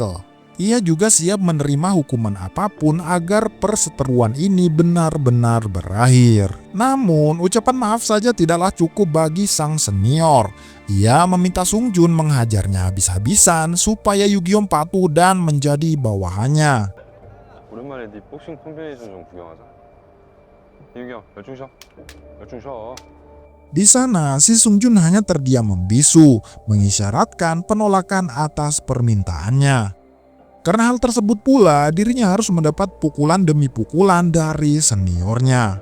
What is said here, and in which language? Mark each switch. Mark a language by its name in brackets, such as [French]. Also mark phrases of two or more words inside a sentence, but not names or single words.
[Indonesian] Ia juga siap menerima hukuman apapun agar perseteruan ini benar-benar berakhir. Namun, ucapan maaf saja tidaklah cukup bagi sang senior. Ia meminta Sung Jun menghajarnya habis-habisan supaya Yugyeom patuh dan menjadi bawahannya. [Korean] 오랜만에 네 복싱 콤비네이션 좀 구경하자. 유경, 열중 쉬어. 열중 쉬어. [Indonesian] Di sana, si Sung Jun hanya terdiam membisu, mengisyaratkan penolakan atas permintaannya. Karena hal tersebut pula, dirinya harus mendapat pukulan demi pukulan dari seniornya.